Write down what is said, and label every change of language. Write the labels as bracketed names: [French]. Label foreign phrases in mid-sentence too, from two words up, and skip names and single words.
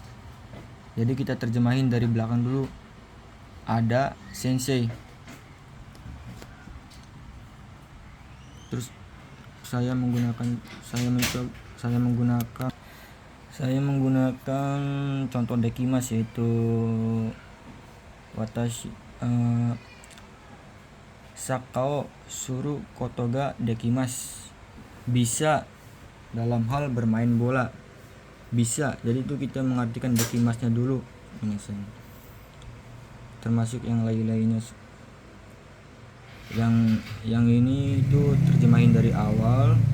[Indonesian] Jadi kita terjemahin dari belakang dulu. Ada sensei. Terus saya menggunakan Saya menggunakan contoh dekimas, yaitu [Japanese] 私サッカーすることができます. [Indonesian] Bisa dalam hal bermain bola. Bisa, jadi itu kita mengartikan dekimasnya dulu, termasuk yang lain-lainnya. Yang ini itu terjemahin dari awal.